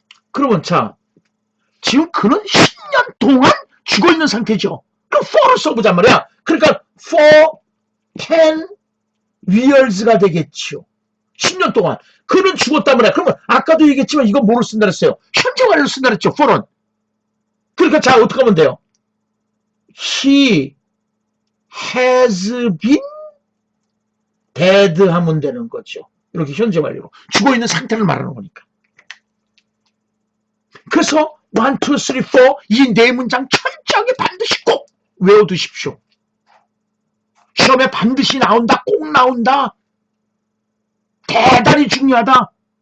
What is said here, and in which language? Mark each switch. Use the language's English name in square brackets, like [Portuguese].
[Korean] 그러면 자, 지금 그는 10년 동안 죽어있는 상태죠. 그럼 for를 써보자 말이야. 그러니까 [English] for 10 years [Korean] 가 되겠죠. 10년 동안. 그는 죽었단 말이야. 그러면 아까도 얘기했지만 이거 뭐를 쓴다 그랬어요? 현재 완료를 쓴다 그랬죠. for는. 그러니까 자, 어떻게 하면 돼요? [English] He has been dead [Korean] 하면 되는 거죠. 이렇게 현재 완료로. 죽어있는 상태를 말하는 거니까. 그래서 1, 2, 3, 4 이 네 문장 철저하게 반드시 꼭 외워두십시오. 시험에 반드시 나온다. 꼭 나온다. 대단히 중요하다.